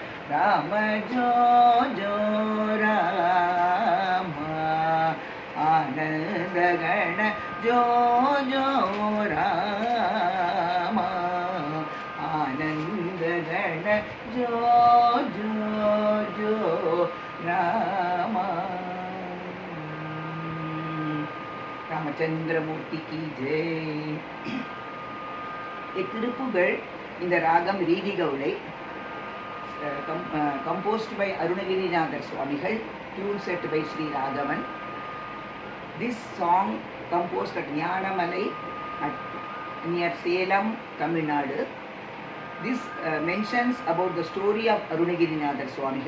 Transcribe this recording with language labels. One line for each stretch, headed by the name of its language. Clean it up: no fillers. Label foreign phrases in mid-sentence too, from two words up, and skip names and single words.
Hindi: राम जो जो राम आनंद गण जो जो राम आनंद गण जो जो जो राम रामचंद्रमूर्ति की जय.
Tamil: திருப்புகழ் இந்த ராகம் ரீதி கவுளை
English: composed by Arunagirinadar Swamigal, tune set by Sri Raghavan. This song composed at Nyanamalai near Salem, Tamil Nadu. This mentions about the story of Arunagirinadar Swamigal.